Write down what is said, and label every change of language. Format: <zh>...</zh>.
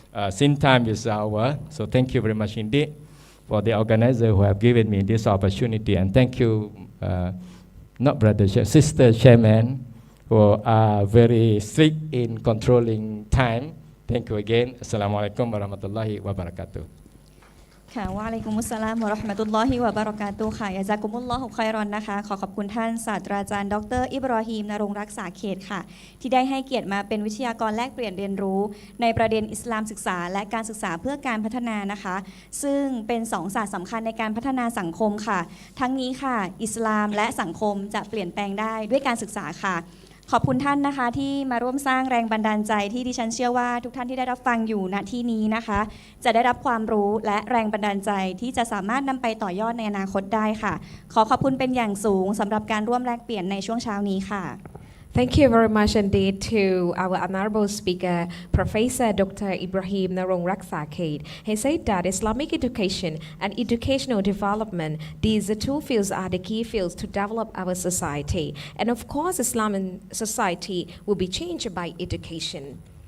<en>Since time is over, so thank you very much indeed for the organizer who have given me this opportunity, and thank you, not brother, sister chairman, who are very strict in controlling time. Thank you again.</en> <ar>Assalamualaikum warahmatullahi wabarakatuh.</ar> <th>ค่ะ</th> <ar>วะอะลัยกุมุสสลามวะเราะห์มะตุลลอฮิวะบะเราะกาตุฮ์</ar> <th>ค่ะ</th> <ar>ยะซากุมุลลอฮุค็อยรอน</ar> <th>นะคะขอบคุณท่านศาสตราจารย์ดร. อิบรอฮีมนรงค์รักษาเขตค่ะที่ได้ให้เกียรติมาเป็นวิทยากรแลกเปลี่ยนเรียนรู้ในประเด็นอิสลามศึกษาและการศึกษาเพื่อการพัฒนานะคะซึ่งเป็น2ศาสตร์สำคัญในการพัฒนาสังคมค่ะทั้งนี้ค่ะอิสลามและสังคมจะเปลี่ยนแปลงได้ด้วยการศึกษาค่ะ ขอบคุณท่านนะคะที่มาร่วมสร้างแรงบันดาลใจที่ดิฉันเชื่อว่าทุกท่านที่ได้รับฟังอยู่ณที่นี้นะคะ จะได้รับความรู้และแรงบันดาลใจที่จะสามารถนำไปต่อยอดในอนาคตได้ค่ะขอขอบคุณเป็นอย่างสูงสำหรับการร่วมแลกเปลี่ยนในช่วงเช้านี้ค่ะ</th> <en>Thank you very much indeed to our honorable speaker, Professor Dr. Ibrahim Narong Raksakate. He said that Islamic education and educational development, these two fields are the key fields to develop our society. And of course, Islamic society will be changed by education.</en>